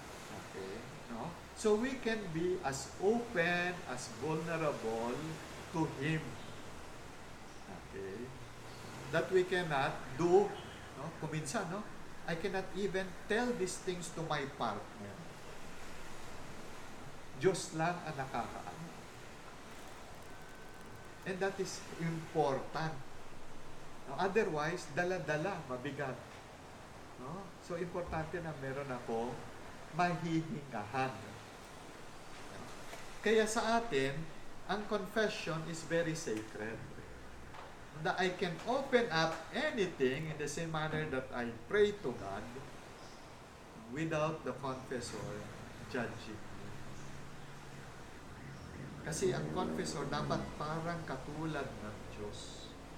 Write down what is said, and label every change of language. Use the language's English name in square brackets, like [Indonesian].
[English] Okay? No? So we can be as open, as vulnerable to Him. Okay? That we cannot do, no? [Filipino] Kuminsan, [English] no? I cannot even tell these things to my partner. [Filipino] Diyos lang ang nakakaalam. [English] And that is important. No? Otherwise, [Filipino] dala-dala, mabigat. [English] No? [Filipino] So, importante na meron ako mahihingahan. Kaya sa atin, ang confession [English] is very sacred. That I can open up anything in the same manner that I pray to God without the confessor judging me. [Filipino] Kasi ang confessor dapat parang katulad ng Diyos.